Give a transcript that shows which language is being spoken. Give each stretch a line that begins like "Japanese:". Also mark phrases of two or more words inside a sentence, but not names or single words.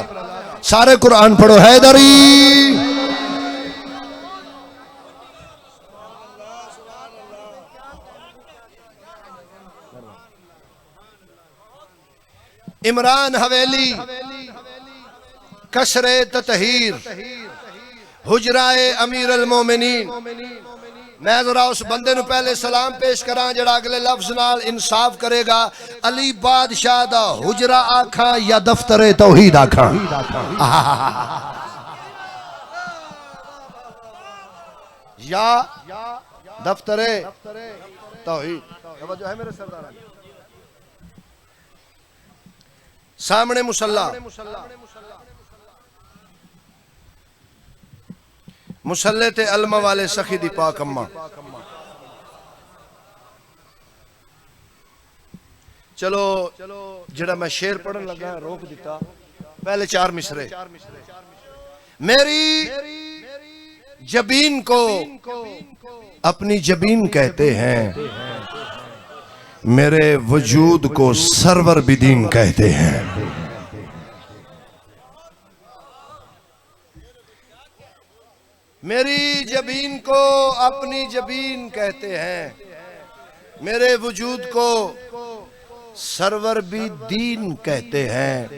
Urdu: سارے قرآن پڑھو حیدری۔ عمران حویلی قصرِ تطہیر حجرۂ امیر المومنین.
Punjabi: میں ذرا اس بندے نوں پہلے سلام پیش کراں جہڑا اگلے لفظ نال انصاف کرے گا. علی بادشاہ دا حجرہ آکھاں یا دفترِ توحید آکھاں?
Urdu: یا دفترِ توحید. توجہ ہے میرے سردار?
Punjabi: سامنے مصلیٰ، مصلے تے علماں والے سخی دی پاک اماں. چلو جہڑا میں شعر پڑھن لگا روک دتا.
Urdu: پہلے 4 مصرعے. میری جبیں کو اپنی جبیں کہتے ہیں، میرے وجود کو سرور بدین کہتے ہیں. میری جبیں کو اپنی جبیں کہتے ہیں، میرے وجود کو سرور بھی دین کہتے ہیں.